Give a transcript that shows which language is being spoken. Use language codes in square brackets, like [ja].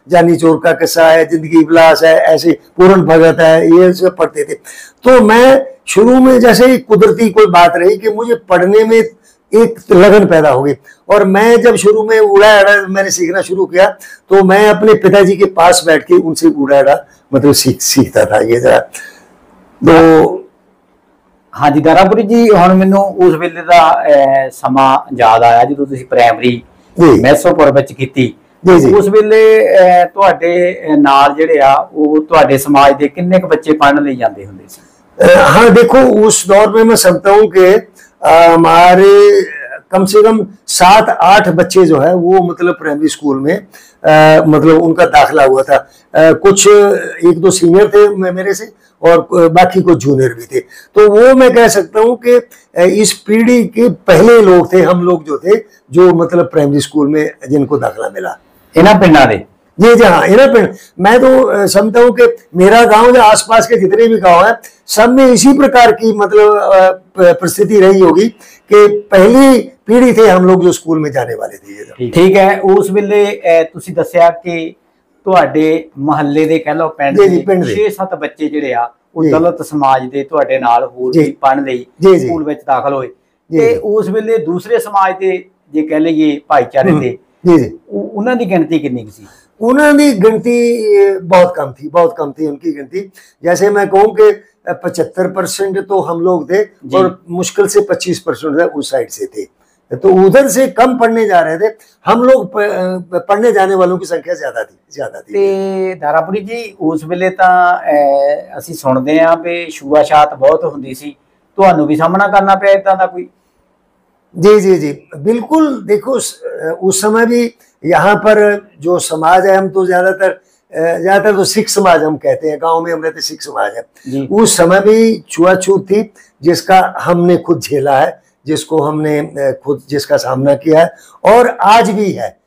[hi] जानी चोर का किस्सा है, जिंदगी विलास है, ऐसे पूरन भगत है, ये सब पढ़ते थे। तो मैं शुरू में जैसे ही कुदरती कोई बात रही कि मुझे पढ़ने में एक लगन पैदा हो गई। और मैं जब शुरू में उड़ा एड़ा मैंने सीखना शुरू किया तो मैं अपने पिताजी के पास बैठ के उनसे उड़ा एड़ा मतलब सीखता था ये जरा। तो [pa] हाँ जी दारापुरी जी, ਹੁਣ ਮੈਨੂੰ ਉਸ ਵੇਲੇ ਦਾ ਸਮਾਂ ਯਾਦ ਆਇਆ ਜਦੋਂ ਤੁਸੀਂ ਪ੍ਰਾਇਮਰੀ ਮੈਸੋਪੁਰ ਵਿੱਚ ਕੀਤੀ। ਉਸ ਵੇਲੇ ਤੁਹਾਡੇ ਨਾਲ ਜਿਹੜੇ ਆ ਉਹ ਤੁਹਾਡੇ ਸਮਾਜ ਦੇ ਕਿੰਨੇ ਕੁ ਬੱਚੇ ਪੜ੍ਹਨ ਲਈ ਜਾਂਦੇ ਹੁੰਦੇ ਸੀ? [hi] हाँ देखो, उस दौर में मैं समझता हूँ कि हमारे कम से कम 7-8 बच्चे जो है वो मतलब प्राइमरी स्कूल में मतलब उनका दाखिला हुआ था। कुछ 1-2 सीनियर थे मेरे से और बाकी कुछ जूनियर भी थे। तो वो मैं कह सकता हूँ कि इस पीढ़ी के पहले लोग थे हम लोग जो थे, जो मतलब प्राइमरी स्कूल में जिनको दाखिला मिला। [pa] इन्हां पिंडां दे? [hi] जी जी हाँ, इन्हें पिंड। मैं तो समझता हूँ कि मेरा गांव या आसपास के जितने भी गांव हैं सब में इसी प्रकार की मतलब परिस्थिति रही होगी कि पहली पीढ़ी थे हम लोग जो स्कूल में जाने वाले थे। ठीक है, [pa] उस वेले तुसी दस्सिया कि ਤੁਹਾਡੇ ਮਹੱਲੇ ਦੇ ਕਹਿ ਲਓ ਪਿੰਡ ਦੇ 6-7 ਬੱਚੇ ਜਿਹੜੇ ਆ ਉਹ ਦਲਿਤ ਸਮਾਜ ਦੇ ਤੁਹਾਡੇ ਨਾਲ ਹੋਰ ਵੀ ਪੜ੍ਹਨ ਲਈ ਸਕੂਲ ਵਿੱਚ ਦਾਖਲ ਹੋਏ ਤੇ ਉਸ ਵੇਲੇ ਦੂਸਰੇ ਸਮਾਜ ਦੇ ਜੇ ਕਹਿ ਲਈਏ ਭਾਈਚਾਰੇ ਦੇ ਉਹਨਾਂ ਦੀ ਗਿਣਤੀ ਕਿੰਨੀ ਸੀ? [hi] उन्होंने गिनती बहुत कम थी उनकी गिनती। जैसे मैं कहूँ कि 75% तो हम लोग थे और मुश्किल से 25% उस साइड से थे। तो उधर से कम पढ़ने जा रहे थे, हम लोग पढ़ने जाने वालों की संख्या ज्यादा थी। [pa] ਤੇ ਦਾਰਾਪੁਰੀ ਜੀ ਉਸ ਵੇਲੇ ਤਾਂ ਅਸੀਂ ਸੁਣਦੇ ਆਂ ਵੀ ਛੂਆਛਾਤ ਬਹੁਤ ਹੁੰਦੀ ਸੀ, ਤੁਹਾਨੂੰ ਵੀ ਸਾਹਮਣਾ ਕਰਨਾ ਪਿਆ ਇਦਾਂ ਦਾ ਕੋਈ? [hi] जी जी जी बिल्कुल। देखो उस समय भी यहाँ पर जो समाज है, हम तो ज्यादातर तो सिख समाज हम कहते हैं, गांव में हम रहते सिख समाज है। उस समय भी छुआछूत थी जिसका हमने खुद झेला है, जिसको हमने खुद जिसका सामना किया है और आज भी है।